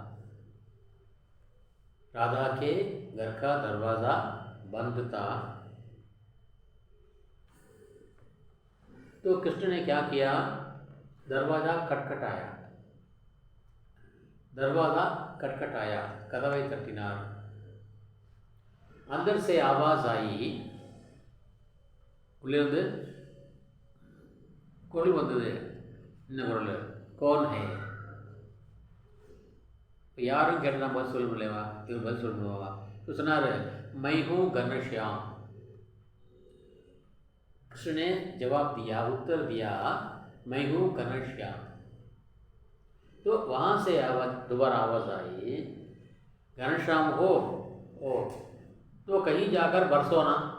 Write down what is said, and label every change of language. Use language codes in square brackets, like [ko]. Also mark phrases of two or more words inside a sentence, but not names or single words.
[hi] राधा के घर का दरवाजा बंद था. तो कृष्ण ने क्या किया, दरवाजा खटखटाया. दरवाजा खटखटाया, [ta] கதவை தட்டினார். [hi] अंदर से आवाज आई, [ta] உள்ளிருந்து குரல் வந்தது. என்ன குரல்? [hi] कौन है? [ta] யாரும் கேட்டா பதில் சொல்ல முடியவா? இவர் பதில் சொல்ல முடியவா? [hi] तो சொன்னார் मैं हूँ घनश्याम. कृष्ण ने जवाब दिया, उत्तर दिया मैं हूँ घनश्याम. तो वहाँ से दोबारा आवाज़ आई, घनश्याम हो तो कहीं जाकर बरसो ना.